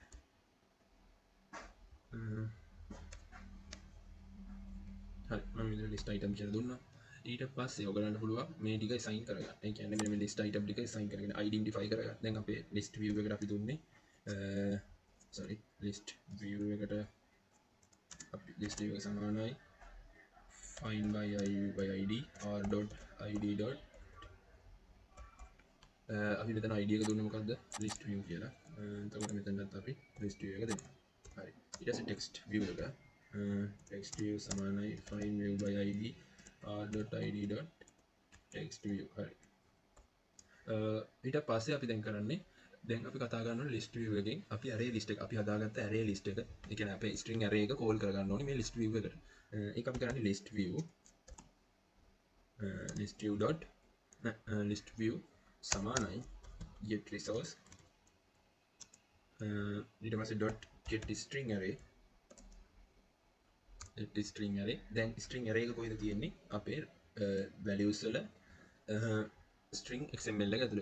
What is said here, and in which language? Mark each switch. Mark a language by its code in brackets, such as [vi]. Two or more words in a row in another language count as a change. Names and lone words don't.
[si] හරි මම මේ [en] list item [si] කියලා දුන්නා. ඊට පස්සේ ඔයගලන්ට පුළුවන් මේ ටික assign කරගන්න. ඒ කියන්නේ මේ [en] list item [si] ටික assign කරගෙන identify කරගන්න. දැන් අපේ [en] list view [si] එකට අපි දුන්නේ [en] list view [si] එකට අපි [en] list view [si] එක සමානයි [en] find by id or dot id dot [si] අපි මෙතන id එක දුන්නේ මොකද්ද [en] list view [si] කියලා. එතකොට මෙතනත් අපි [en] list view [si] එක දෙනවා. හරි ඊට පස්සේ [en] text view [si] එක [en] text view [si] සමානයි [en] find view by id or dot id dot text view. [si] හරි ඊට පස්සේ අපි දැන් කරන්නේ දැන් අපි කතා කරනවා [en] list view [si] එකෙන් අපි [en] array list [si] එක අපි හදාගත්ත [en] array list [si] එක. ඒ කියන්නේ අපේ [en] string array [si] එක call කරගන්න ඕනේ මේ [en] list view [si] එකට. ඒක අපි කරන්නේ [en] list view [si] සමානයි [en] get resource [si] ඊට පස්සේ [en] dot get string array [si] දැන් [en] string array [si] එක කොහෙද තියෙන්නේ අපේ values වල [en] string xml [si] එක ඇතුළේ.